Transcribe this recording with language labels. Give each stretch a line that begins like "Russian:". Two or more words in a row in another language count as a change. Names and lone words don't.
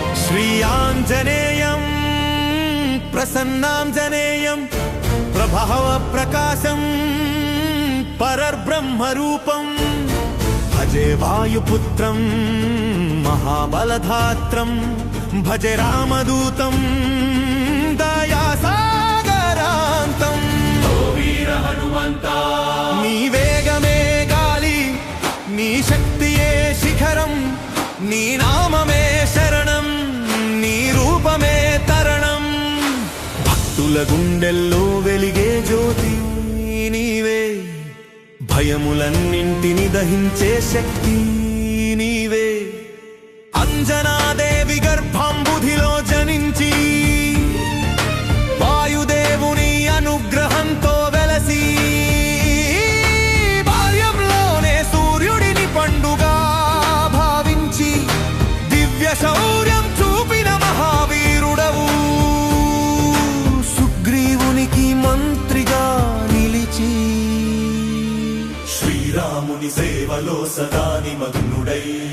Sanskrit: श्रीयाञ्जनेयं प्रसन्नाञ्जनेयं प्रभाव प्रकाशं परब्रह्मरूपं भजे वायुपुत्रं महाबलधात्रं भजे रामदूतं
Telugu: दयासागरान्तं ఓ వీర హనుమంతా నీ వేగమే గాలి నీ శక్తియే శిఖరం నీ నామమే శరణం నీ రూపమే తరణం భక్తుల గుండెల్లో వెలిగే జ్యోతి నీవే భయములన్నింటిని దహించే శక్తి నీవే అంజనాదేవి గర్భాంబుధిలో జనించి వాయుదేవుని అనుగ్రహంతో వెలసి బాల్యంలోనే సూర్యుడిని పండుగా భావించి దివ్య శౌర్యం చూపిన మహావీరుడవు సుగ్రీవునికి మంత్రిగా నిలిచి శ్రీరాముని సేవలో సదా నిమగ్నుడై